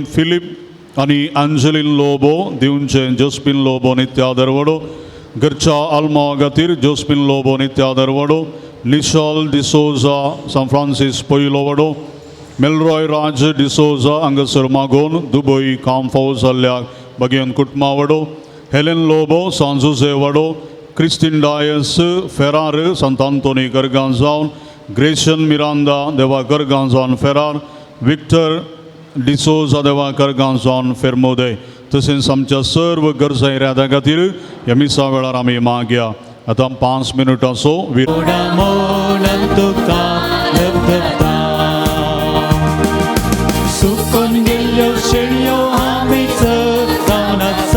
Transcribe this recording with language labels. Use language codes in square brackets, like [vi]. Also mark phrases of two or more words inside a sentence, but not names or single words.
[kok] फिलिप आनी एंजेलिन लोबो दिवचे जोस्पिन लोबो नित्यादर वडो घरच्या आल्मा खातीर जोस्पिन लोबो नित्यादर वडो निशाल डिसोजा सान फ्रांसीस पयलो वडो मेलरॉय राज डिसोजा हांगासर मागोवन दुबय काम फावो जाल्ल्या भगियन कुटुंबा वडो हेलेन लोबो सांजुजे वडो Christine Dias, Ferrar, Sant'Antoni Garganzon, Grayson Miranda, Deva Garganzon Ferrar, Victor D'Souza Deva Garganzon Fermode. तसेच आमच्या सर्व गरजा इराद्या खातीर ह्या मिसा वेळार आमी मागया. आता 5 मिनटां सो थोडा मोलान तुका लब्धता सुकून गेल्ल्यो शेळयो आमीच जावन आसा